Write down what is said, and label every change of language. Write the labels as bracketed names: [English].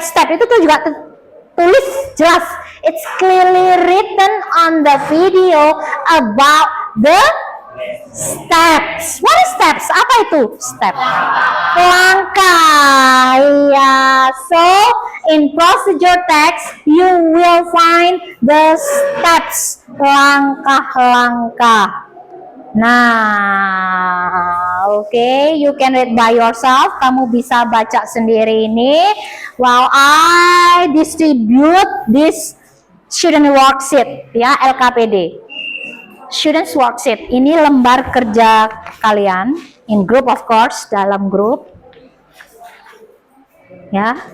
[Indonesian] Itu tuh juga tulis jelas. [English] It's clearly written on the video about the steps. What is steps? [Indonesian] Apa itu? [English] Step. Langkah. Iya. So, in procedure text, you will find the steps. [Indonesian] Langkah-langkah. [English] Nah, okay, you can read by yourself. [Indonesian] Kamu bisa baca sendiri ini. [English] While I distribute this student worksheet, ya, LKPD. Students worksheet. [Indonesian] Ini lembar kerja kalian [English] in group, of course, [Indonesian] dalam grup. Ya.